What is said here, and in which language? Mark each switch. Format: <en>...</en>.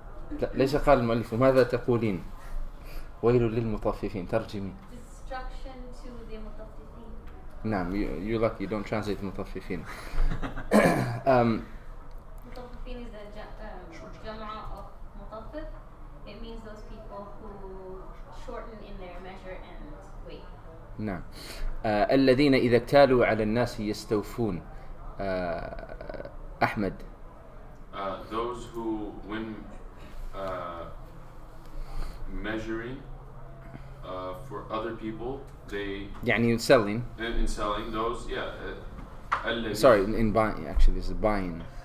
<ar>لا ليس قال المؤلف ماذا تقولين؟ ويل للمطففين. ترجمي.</ar> <en>Destruction to the مطففين. نعم, you're lucky you don't translate مطففين. مطففين is the جمع of مطفف. It means those people who shorten in their measure and weight.</en> <ar>نعم. الذين إذا اكتالوا على الناس يستوفون. أحمد.</ar> <en>Those who, when measuring for other people, they يعني selling. In selling those, yeah. Sorry, in buying. Actually, this is buying.</en>